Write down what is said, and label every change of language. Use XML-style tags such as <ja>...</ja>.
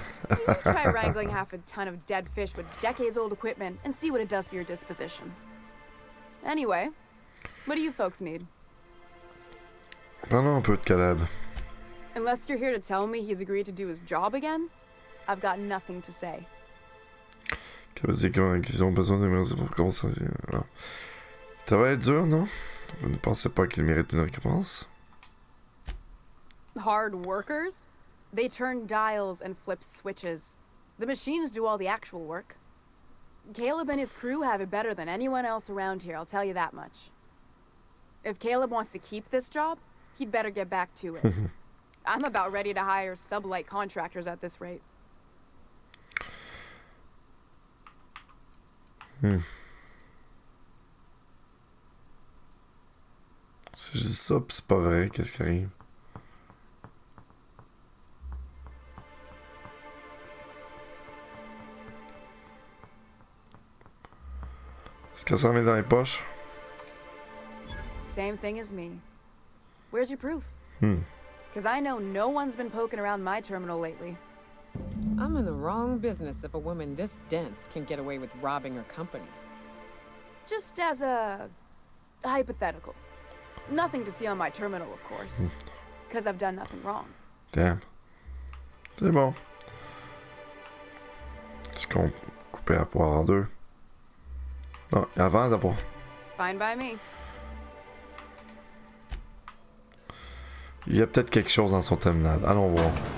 <en>You try wrangling half a ton of dead fish with decades-old equipment and see what it does for your disposition. Anyway, what do you folks need?</en> <fr>Parlons un peu de Caleb.</fr> <en>Unless you're here to tell me he's agreed to do his job again, I've got nothing to say.</en> <fr>Caleb dit qu'ils ont besoin de merci pour commencer. Ça va être dur, non? Vous ne pensez pas qu'il mérite une récompense?</fr> <en>Hard workers? They turn dials and flip switches. The machines do all the actual work. Caleb and his crew have it better than anyone else around here, I'll tell you that much. If Caleb wants to keep this job, he'd better get back to it. I'm about ready to hire sublight contractors at this rate.</en> <fr>Si je dis ça, pis c'est pas vrai, qu'est-ce qui arrive? Est-ce que ça met dans les poches?</fr> <en>Same thing as me. Where's your proof? Hmm. Because I know no one's been poking around my terminal lately. I'm in the wrong business if a woman this dense can get away with robbing her company. Just as a hypothetical. Nothing to see on my terminal, of course. Because I've done nothing wrong. Damn.</en> <fr>C'est bon. Est-ce qu'on coupait la poire en deux? Non, avant d'avoir...</fr> <en>Fine by me.</en> <fr>Il y a peut-être quelque chose dans son terminal. Allons voir.</fr>